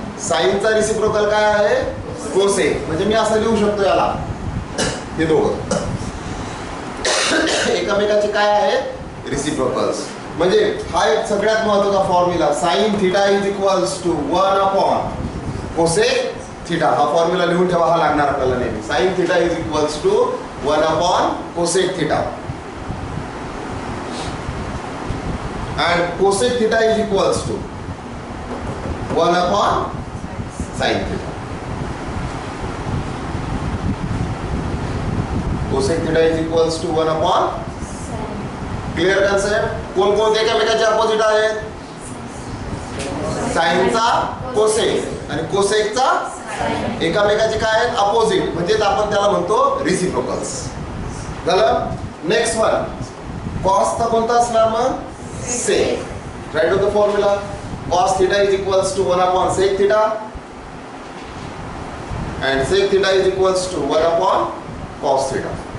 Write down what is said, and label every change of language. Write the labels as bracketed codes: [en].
[mr] साइनचा reciprocal काय आहे cosec. म्हणजे मी असं लिहू शकतो याला हे दोघं एकमेकाचे काय आहे रिसिप्रोकल्स. म्हणजे हा एक सगळ्यात महत्त्वाचा formula [en] Sine theta is equals to 1 upon cosec theta. [mr] हा फॉर्म्युला लिहून ठेवा. हा लागणार आपल्याला नेहमी. [en] Sine theta is equals to 1 upon cosec theta and cosec theta is equals to 1 upon sin theta. Cosec theta is equals to 1 upon clear concept. [mr] कोण कोणते एकमेकांचे अपोजिट आहेत साइनचा कोसेक आणि कोसेकचा एकमेकांचे काय आहेत अपोजिट. म्हणजे आपण त्याला म्हणतो रिसिप्रोकल्स. झालं. [en] next one [mr] कॉसचा कोणता असणार मग sec. [en] Write down the formula. Cos theta is equals to 1 upon sec theta and sec theta is equals to 1 upon cos theta.